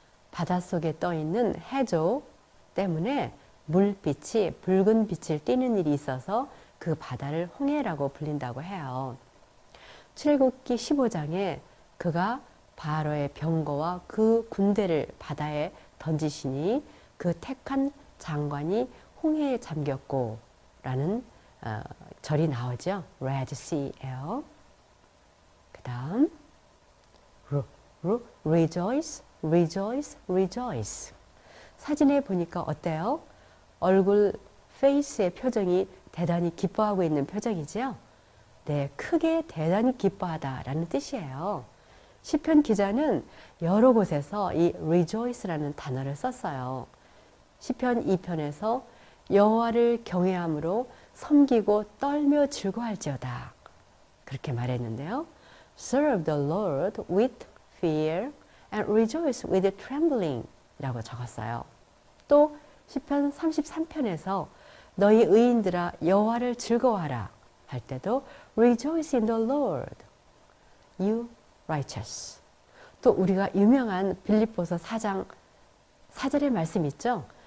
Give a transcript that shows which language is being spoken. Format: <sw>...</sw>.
<ko>바닷속에 떠있는 해조 때문에 물빛이 붉은 빛을 띠는 일이 있어서 그 바다를 홍해라고 불린다고 해요. 출애굽기 15장에 그가 바로의 병거와 그 군대를 바다에 던지시니 그 택한 장관이 홍해에 잠겼고 라는 절이 나오죠.</ko> <en>Red Sea예요.</en> <ko>그 다음</ko> <en>rejoice, rejoice, rejoice.</en> <ko>사진에 보니까 어때요? 얼굴 페이스의 표정이 대단히 기뻐하고 있는 표정이지요. 네, 크게 대단히 기뻐하다라는 뜻이에요. 시편 기자는 여러 곳에서 이 rejoice라는 단어를 썼어요. 시편 2편에서 여호와를 경외함으로 섬기고 떨며 즐거워할지어다. 그렇게 말했는데요.</ko> <en>Serve the Lord with fear and rejoice with trembling</en> <ko>라고 적었어요. 또 시편 33편에서 너희 의인들아 여호와를 즐거워하라 할 때도</ko> <en>Rejoice in the Lord, you righteous.</en> <ko>또 우리가 유명한 빌립보서 4장 4절의 말씀 있죠.</ko>